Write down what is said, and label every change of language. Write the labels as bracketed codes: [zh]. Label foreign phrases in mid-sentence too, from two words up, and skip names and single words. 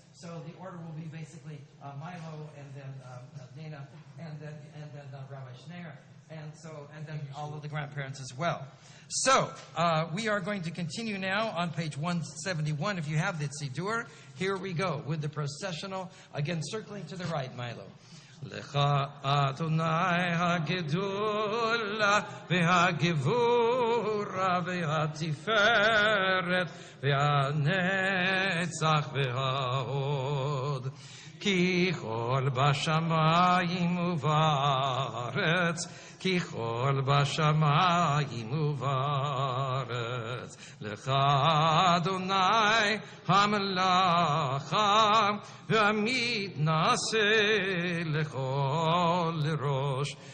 [en] So the order will be basically Milo, and then Dana, and then Rabbi Schneier, and then all of the grandparents as well. So we are going to continue now on page 171. If you have the Siddur, here we go with the processional. Again, circling to the right, Milo. [he] לך אדני הגדולה והגבורה והתפארת והנצח וההוד כי כל בשמים ובארץ כי כל בשמים ובארץ לך אדני המלכה ועמיד נשא לכל ראש